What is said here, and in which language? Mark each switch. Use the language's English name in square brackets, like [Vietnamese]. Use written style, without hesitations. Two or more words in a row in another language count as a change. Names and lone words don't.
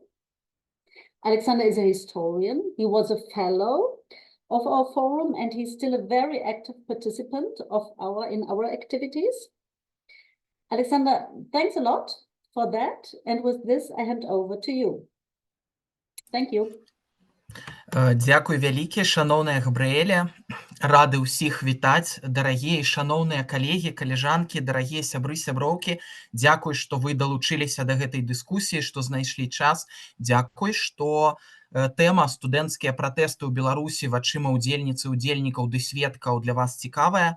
[English] Aliaksandr is a historian. He was a fellow of our forum, and he's still a very active participant in our activities. Aliaksandr, thanks a lot for that. And with this, I hand over to you. Thank you. [Belarusian] Дякую вялікі, шаноўная Габрыэле. Рады ўсіх вітаць, дарагія і шаноўныя калегі, калежанкі, дарагія сябры, сяброўкі. Дзякуй, што вы далучыліся да гэтай дыскусіі, што знайшлі час. Дзякуй, што тэма студэнцкія пратэсты ў Беларусі вачыма удзельніцы, удзельнікаў ды сведкаў для вас цікавая.